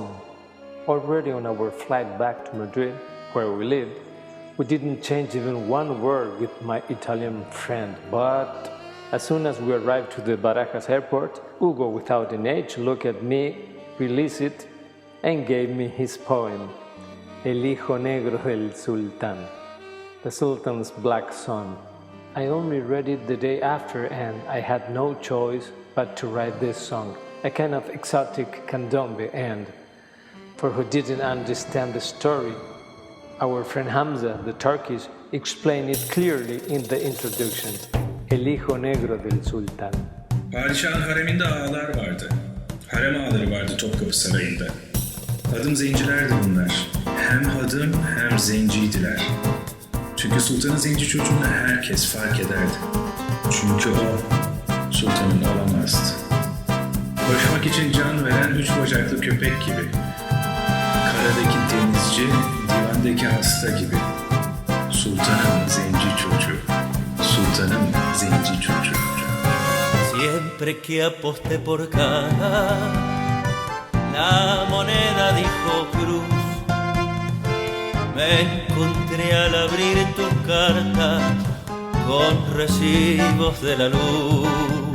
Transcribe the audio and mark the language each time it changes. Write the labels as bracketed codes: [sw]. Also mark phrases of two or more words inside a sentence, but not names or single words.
[en] Already on our flight back to Madrid, where we lived, we didn't change even one word with my Italian friend, but as soon as we arrived to the Barajas airport, Ugo, without an age, looked at me, released it, and gave me his poem, [es] El hijo negro del Sultan, [en] the Sultan's black son. I only read it the day after, and I had no choice but to write this song, a kind of exotic candombe, and for who didn't understand the story, our friend Hamza, the Turkish, explained it clearly in the introduction, [es] El hijo negro del Sultan. [tr] Padişahın hareminde ağalar vardı. Harem ağaları vardı Topkapı Sarayı'nda. Hadım zencilerdi bunlar. Hem hadım hem zenciydiler. Çünkü sultanın zenci çocuğunu herkes fark ederdi. Çünkü o sultanın olamazdı. Koşmak için can veren üç bacaklı köpek gibi. Karadaki denizci, divandaki hasta gibi. Sultanın zenci çocuğu. Sultanın zenci çocuğu. [es] Siempre que aposté por cara, la moneda dijo cruz. Me encontré al abrir tu carta con recibos de la luz.